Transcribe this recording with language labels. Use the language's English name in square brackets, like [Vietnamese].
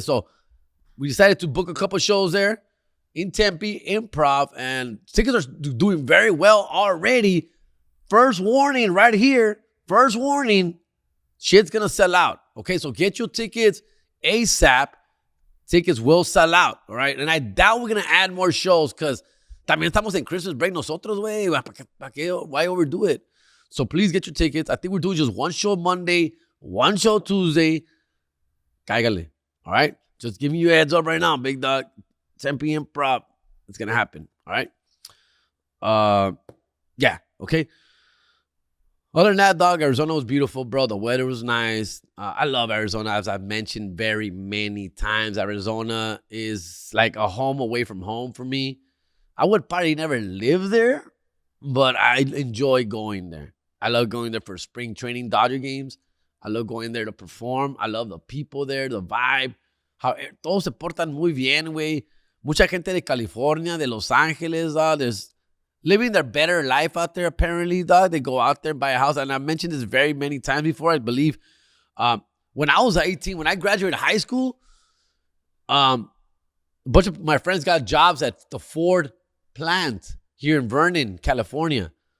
[English] So we decided to book a couple shows there in Tempe, Improv, and tickets are doing very well already. First warning right here. First warning. Shit's going to sell out. Okay, so get your tickets ASAP. Tickets will sell out, all right? And I doubt we're going to add more shows, because [Spanish] también estamos en [English] Christmas break [Spanish] nosotros, güey. [English] Why overdo it? So please get your tickets. I think we're doing just 1 show Monday, 1 show Tuesday. [Spanish] Cáigale, [English] all right? Just giving you a heads up right now, big dog. 10 p.m. prop. It's going to happen. All right. Yeah. Okay. Other than that, dog, Arizona was beautiful, bro. The weather was nice. I love Arizona. As I've mentioned very many times, Arizona is like a home away from home for me. I would probably never live there, but I enjoy going there. I love going there for spring training Dodger games. I love going there to perform. I love the people there, the vibe. How [Spanish] todos se portan muy bien, güey. Mucha gente de California, de Los Angeles, [English] there's living their better life out there, apparently, dog. They go out there and buy a house. And I've mentioned this very many times before, I believe. When I was 18, when I graduated high school, a bunch of my friends got jobs at the Ford plant here in Vernon, California.